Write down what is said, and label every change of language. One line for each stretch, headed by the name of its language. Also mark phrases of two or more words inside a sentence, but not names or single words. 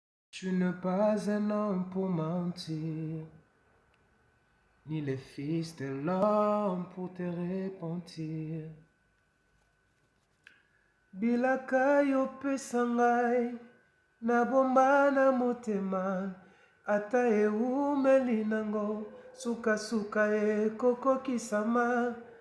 French: Tu n'es pas un homme pour mentir, ni le fils de l'homme pour te repentir.
Lingala: Bilaka yo pesa ngai, nabomba na motema, ata eumeli nango, sukasuka ekokokisama.